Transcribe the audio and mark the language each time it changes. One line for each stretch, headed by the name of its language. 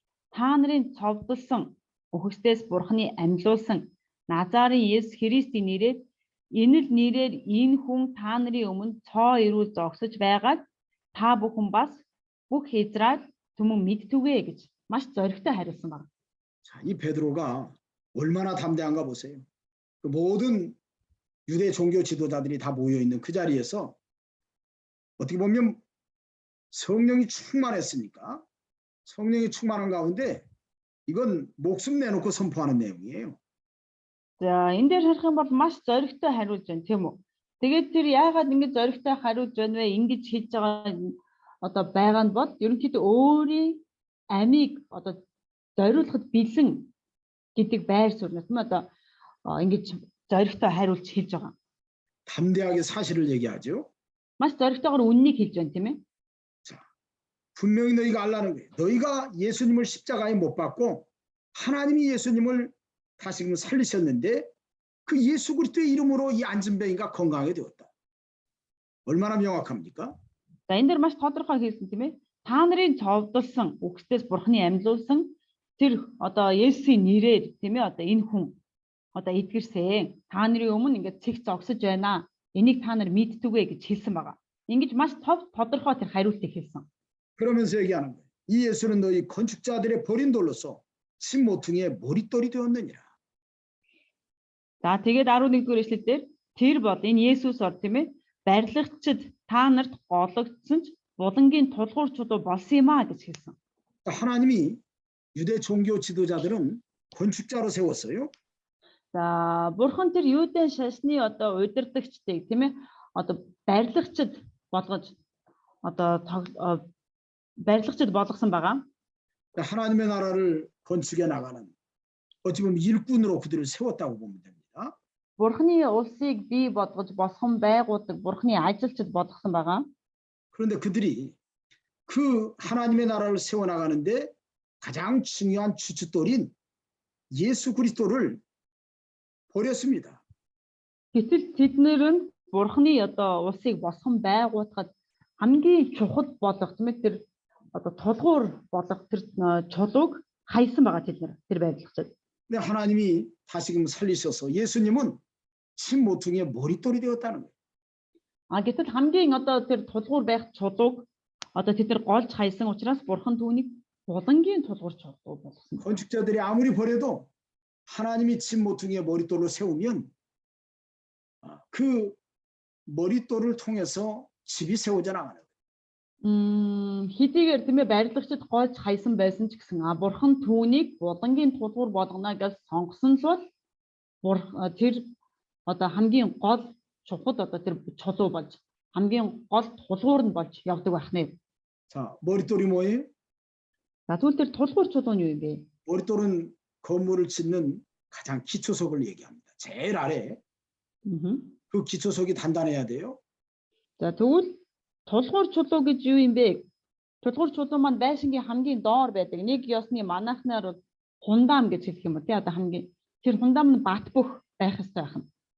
Mongolian: та нарын цовдлсон үхэгчдээс бурхны амьлуулсан Назарын Есүс Христийн нэрээр энэ л нэрээр энэ хүн та нарын өмнө цоо ирүүл зогсож байгааг та бүхэн бас бүх Израиль түмэн мэдтүгэ гэж маш зоригтой хариулсан байна.
Korean: 자, 이 베드로가 얼마나 담대한가 보세요. 그 모든 유대 종교 지도자들이 다 모여 있는 그 자리에서 어떻게 보면 성령이 충만했으니까 성령이 충만한 가운데 이건 목숨 내놓고 선포하는 내용이에요.
Mongolian: За энэ дээр харах юм бол маш зоригтой хариулж байна тийм үү. Тэгээд тэр яагаад ингэж зоригтой хариулж байна вэ? Ингэж хийж байгаа одоо байгаа нь бол ерөнхийдөө өөрийн амийг одоо зориулахад бэлэн гэдэг байр суурь нь одоо ингэж зоригтой хариулж хэлж байгаа.
Korean: 담대하게 사실을 얘기하죠.
Mongolian: Маш зоригтойгоор үннийг хэлж байна тийм ээ.
Korean: 자, 분명히 너희가 알라는 거예요. 너희가 예수님을 십자가에 못 박고 하나님이 예수님을 다시금 살리셨는데 그 예수 그리스도의 이름으로 이 안진병이가 건강하게 되었다. 얼마나 명확합니까?
Mongolian: За энэ дэр маш тодорхой хэлсэн тийм ээ. Та нарын цовдлсон үгсдээс бурхны амьлуулсан тэр одоо Есүсийн нэрээр тийм ээ одоо энэ хүн одоо эдгэрсэн. Та нарын өмнө ингээд цэг зогсож байна. Энийг та нар мэдтүгэ гэж хэлсэн байгаа. Ингэж маш тодорхой тэр хариултыг хэлсэн.
Korean: 그러면서 얘기하는 거예요. 이 예수는 너희 건축자들의 버린 돌로서 신 모퉁이의 머릿돌이 되었느니라.
Mongolian: За тэгээд 11-р эшлэлдэр тэр бол энэ Есүс бол тийм ээ барилгачид та нарт гологдсон ч булангийн тулгуур чулуу болсон юм а гэж хэлсэн.
Korean: 하나님이 유대 종교 지도자들은 건축자로 세웠어요.
Mongolian: За бурхан тэр юудын шашны одоо удирдагчдыг тийм ээ одоо барилгачид болгож одоо барилгачид болгосон байгаа.
Korean: 하나님의 나라를 건축해 나가는 어찌 보면 일꾼으로 그들을 세웠다고 보면 됩니다.
Mongolian: Бурхны улсыг бий болгож босгон байгуудаг Бурхны ажилчид болгосон байгаа.
Korean: 그런데 그들이 그 하나님의 나라를 세워나가는데 가장 중요한 주춧돌인 예수 그리스도를 버렸습니다.
Mongolian: Гэтэл тэднэр нь Бурхны одоо улсыг босгон байгуулахад хамгийн чухал болох тийм ээ тэр одоо тулгуур болох тэр чулууг хайсан байгаа тэр байрлалчид.
Korean: 근데 하나님이 다시금 살리셔서 예수님은 침 모퉁이의 머릿돌이 되었다는 거예요.
Mongolian: Гэтэл хамгийн одоо тэр тулгуур байх чулууг одоо тэд нар голж хайсан учраас Бурхан түүнийг булангийн тулгуур чулуу болгосон.
Korean: 건축자들이 아무리 버려도 하나님이 침 모퉁이의 머릿돌로 세우면 그 머릿돌을 통해서 집이 세워져 나가는 거예요.
Mongolian: Хэдийгээр тийм ээ барилгачид голж хайсан байсан ч гэсэн Бурхан түүнийг булангийн тулгуур болгоно гэж сонгосон л бол тэр одоо хамгийн гол чухал одоо тэр чулуу болж хамгийн гол тулгуур нь болж явдаг байх нэ.
Korean: 자, 머릿돌이 뭐예요?
Mongolian: За тэгвэл тэр тулгуур чулуу нь юу юм бэ?
Korean: 머릿돌은 건물을 짓는 가장 기초석을 얘기합니다. 제일 아래 그 기초석이 단단해야 돼요.
Mongolian: За тэгвэл тулгуур чулуу гэж юу юм бэ? Тулгуур чулуу маань байшингийн хамгийн доор байдаг. Нэг ёсны манайхнаар хундам гэж хэлэх юм ба тий одоо хамгийн тэр хундам нь бат бөх байх хэрэгтэй байх нь.